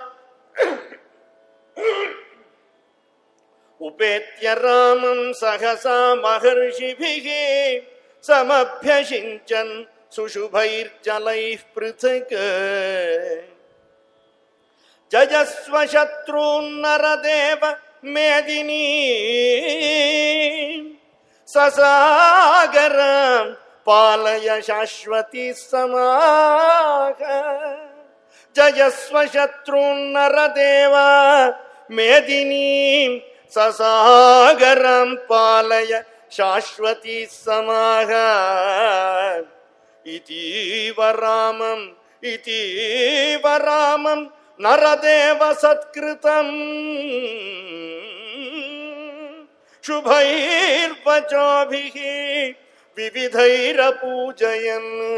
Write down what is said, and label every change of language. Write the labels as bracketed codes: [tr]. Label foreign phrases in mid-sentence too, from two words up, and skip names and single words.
[sa] ಮಹರ್ಷಿಭಿಃ ಸಮಭ್ಯಷಿಂಚನ್ ಸುಶುಭೈರ್ಜಲೈಃ ಪೃಥಕ್ ಜಯಸ್ವ ಶತ್ರುನ್ ನರದೇವ ಮೇದಿನಿ ಸಸಾಗರ ಪಾಲಯ ಶಾಶ್ವತಿ ಸಮಾಹ. ಜಯಸ್ವ ಶತ್ರುನ್ ನರದೇವ ಮೇದಿನಿ ಸಸಾಗರಂ ಪಾಲಯ ಶಾಶ್ವತಿ ಸಮಾಹ. ಇತೀವ ರಾಮಂ ನರದೇವ ಸತ್ಕೃತಂ ಶುಭೈರ್ವಚೋಭಿಃ ವಿವಿಧೈರಪೂಜಯನ್.